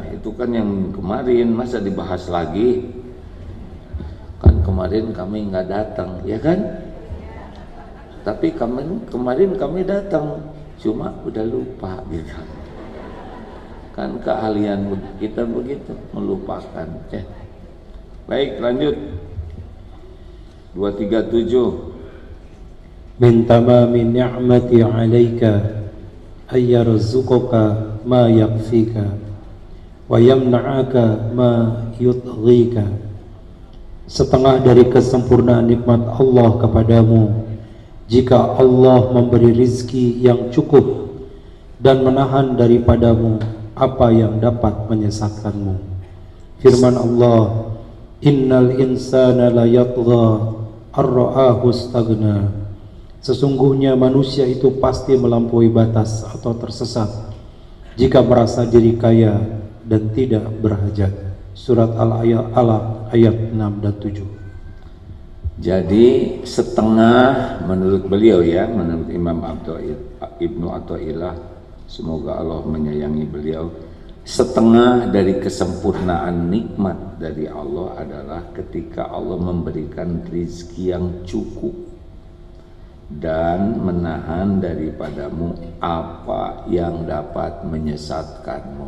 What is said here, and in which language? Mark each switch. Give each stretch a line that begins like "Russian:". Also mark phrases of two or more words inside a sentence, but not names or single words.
Indonesian: Itu kan yang kemarin, masa dibahas lagi? Kan kemarin kami nggak datang, ya kan? Tapi kemarin kami datang, cuma udah lupa gitu. Kan keahlian kita begitu, melupakan ya. Baik, lanjut. 237.
Arabic: من تمام نعمة عليك أن يرزقك ما يكفيك ويمنعك ما يطغيك.
Indonesian: Setengah dari kesempurnaan nikmat Allah kepadamu, jika Allah memberi rizki yang cukup dan menahan daripadamu apa yang dapat menyesatkanmu. Firman Allah,
Arabic: إن الإنسان ليطغى أن رآه استغنى.
Indonesian: Sesungguhnya manusia itu pasti melampaui batas atau tersesat jika merasa diri kaya dan tidak berhajat. Surat Al-Alaq ayat 6 dan 7. Jadi setengah menurut beliau ya, menurut Imam Ibnu Athaillah, semoga Allah menyayangi beliau, setengah dari kesempurnaan nikmat dari Allah adalah ketika Allah memberikan rizki yang cukup dan menahan daripadamu apa yang dapat menyesatkanmu.